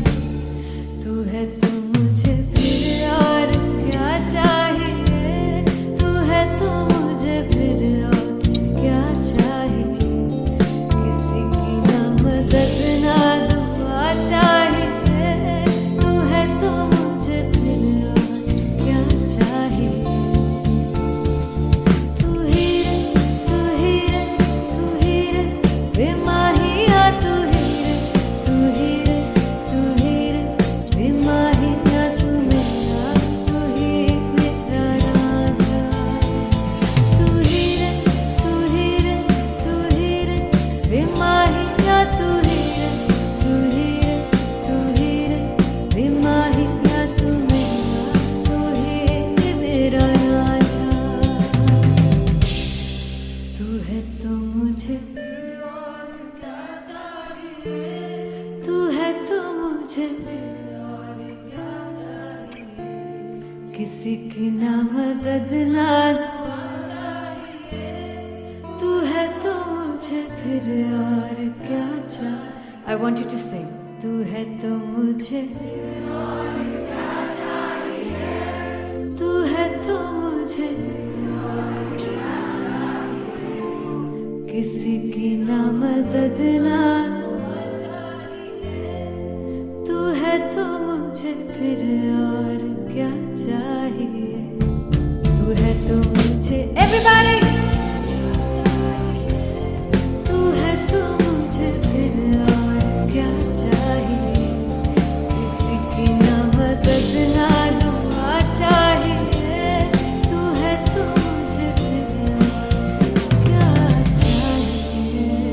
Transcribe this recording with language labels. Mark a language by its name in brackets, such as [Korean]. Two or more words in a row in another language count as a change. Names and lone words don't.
[Hindi] तू है तो मुझे फिर और क्या चाहिए, तू है तो मुझे फिर और क्या चाहिए। किसी की ना मदद ना दुआ चाहिए, तू है तो मुझे फिर और क्या चाहिए। तू ही रे, तू ही रे, तू ही रे बेमाहिया, तू ही रे, तू ही रे, तू ही रे बेमाहिया। तू मेरा, तू ही मेरा राजा। तू ही रे, तू ही रे, तू ही रे बेमाहिया, तू ही रे, तू ही रे, तू ही रे बेमाहिया। तू मेरा, तू ही मेरा राजा। तू है तो मुझे तू है तो मुझे किसी की ना मदद ना तू है तो मुझे फिर और क्या चाहिए। [English] I want you to sing. [Hindi] तू है तो मुझे तू है तो मुझे किसी की ना मदद ना, तू है तो मुझे फिर और क्या चाहिए, तू है तो मुझे एवरीबॉडी, तू है तो मुझे फिर और क्या चाहिए, किसी की ना मदद ना दुआ चाहिए, तू है तो मुझे फिर और क्या चाहिए।